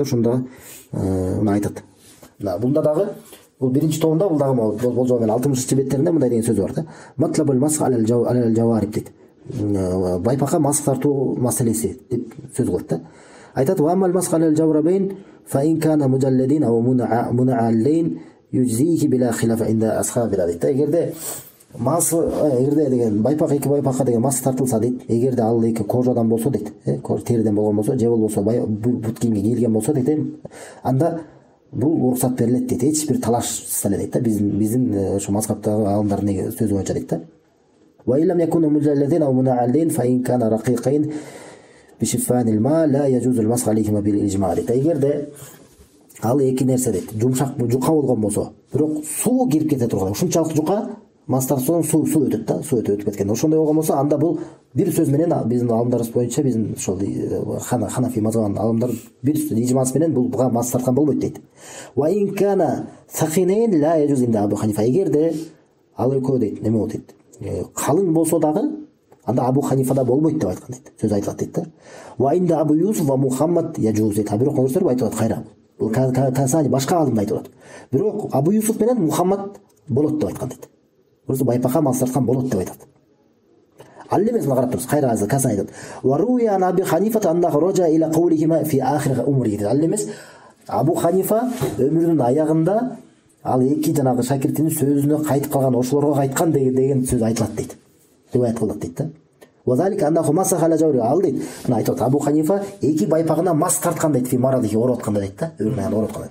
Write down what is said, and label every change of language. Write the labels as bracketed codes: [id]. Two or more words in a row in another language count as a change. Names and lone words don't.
[ky] Ошондо мына айтат. Бунда дагы бул биринчи томунда бул дагы болжол менен 60 беттеринде мындай деген сөзү бар да. [ar] مطلب المسح على الجوارب [ky] дейт. Байпакка масх тартуу маселеси деп сөз кылат да. [ar] Айтат: "وأما المسح على الجوربين فإن كان مجلدين أو منعلين يجزيه بلا خلاف عند أصحابنا" дейт. [ky] Эгерде деген байпак эки байпакка деген масх тартылса дейт, эгерде ал эки кожадан болсо дейт, териден болгон болсо, же болбосо бут кийимге кийилген болсо дейт, анда бул уруксат берилет дейт. Эч бир талашсыз эле дейт да. Биздин ошо мазхабтагы алымдардын сөзү боюнча дейт да. [ar] وإن لم يكونا مجلدين أو منعلين فإن كانا رقيقين يشفان الماء لا يجوز المسح عليهما بالإجماع' дейт. [ky] Эгерде ал эки нерсе дейт, жумшак жука болгон болсо, бирок суу кирип кете турган, ушунчалык жука мастарсоон суу өтөт да, суу өтүп кеткен. Ошондой болгон болсо, анда бул бир сөз менен биздин алымдарыбыз боюнча, биздин ошол Ханафи мазхабынын алымдар бир ижмасы менен буга мас тарткан болбойт дейт. [ar] وإن كانا ثخينين لا يجوز عند أبي حنيفة. [ky] Эгерде ал экөө дейт, неме болот дейт, калың болсо дагы анда Абу Ханифада болбойт деп айткан дейт. Сөз айтылат дейт да. [ar] وعند أبي يوسف ومحمد يجوز дейт. [ky] Бирок көрсөтөр айтып атат кайра. Бул Касани башка алымда айтып атат. Бирок Абу Юсуф менен Мухаммад болот деп айткан дейт. Көрсө байпакка мас тарткан болот деп айтат. Ал эмес, мына карап турсуз, кайра Касани айтат. [ar] وروي أبو حنيفة أنه رجع إلى قولهما في آخر عمره. [ky] Ал эмес, Абу Ханифа өмүрүнүн аягында ал эки жанагы шакиртинин сөзүнө кайтып калган, ошолорго кайткан деген сөз айтылат дейт. Риваят кылат дейт да. [ar] وذلك أنه مسح على جوربه. [ky] Ал дейт, мына айтат, Абу Ханифа эки байпагына мас тарткан дейт, [ar] في مرضه [ky] ооруп атканда дейт да, өмүрүнө ооруп атканда.